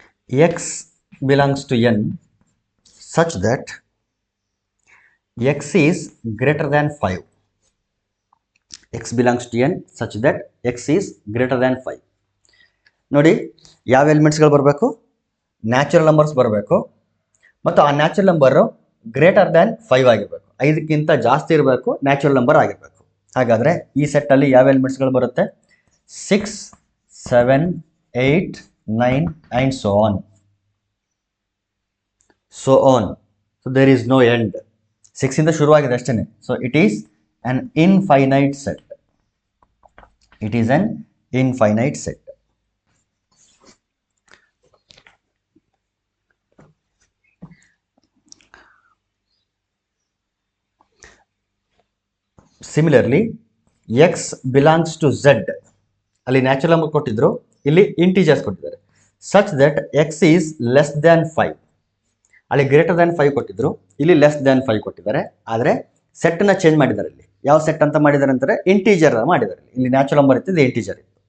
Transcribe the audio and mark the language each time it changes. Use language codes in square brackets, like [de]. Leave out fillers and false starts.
[en] x belongs to n such that x is greater than 5. x belongs to n such that x is greater than 5. [kn] ನೋಡಿ, ಯಾವ ಎಲಿಮೆಂಟ್ಸ್ಗಳು ಬರಬೇಕು? Natural numbers ಬರಬೇಕು ಮತ್ತು ಆ natural number greater than 5 ಆಗಿರಬೇಕು. 5ಕ್ಕಿಂತ ಜಾಸ್ತಿ ಇರಬೇಕು, ನ್ಯಾಚುರಲ್ ನಂಬರ್ ಆಗಿರಬೇಕು. ಹಾಗಾದರೆ ಈ ಸೆಟ್ಟಲ್ಲಿ ಯಾವ ಎಲಿಮೆಂಟ್ಸ್ಗಳು ಬರುತ್ತೆ? [en] 6, 7, 8, 9 and so on. So there is no end. [kn] 6 ಇಂದ ಶುರುವಾಗಿದೆ ಅಷ್ಟೇ. [en] So it is an infinite set. It is an infinite set. Similarly, x belongs to z. [kn] ಅಲ್ಲಿ ನ್ಯಾಚುರಲ್ ನಂಬರ್ ಕೊಟ್ಟಿದ್ರು, ಇಲ್ಲಿ ಇಂಟಿಜರ್ಸ್ ಕೊಟ್ಟಿದ್ದಾರೆ. [en] Such that x is less than 5. [kn] ಅಲ್ಲಿ greater than 5 ಕೊಟ್ಟಿದ್ರು, ಇಲ್ಲಿ ಲೆಸ್ ದ್ಯಾನ್ 5 ಕೊಟ್ಟಿದ್ದಾರೆ. ಆದರೆ ಸೆಟ್ನ ಚೇಂಜ್ ಮಾಡಿದ್ದಾರೆ. ಇಲ್ಲಿ ಯಾವ ಸೆಟ್ ಅಂತ ಮಾಡಿದ್ದಾರೆ ಅಂತಾರೆ? ಇಂಟಿಜರ್ ಮಾಡಿದ್ದಾರೆ. ಇಲ್ಲಿ ನ್ಯಾಚುರಲ್ ನಂಬರ್ ಇತ್ತು, ಇದು ಇಂಟಿಜರ್ ಇತ್ತು.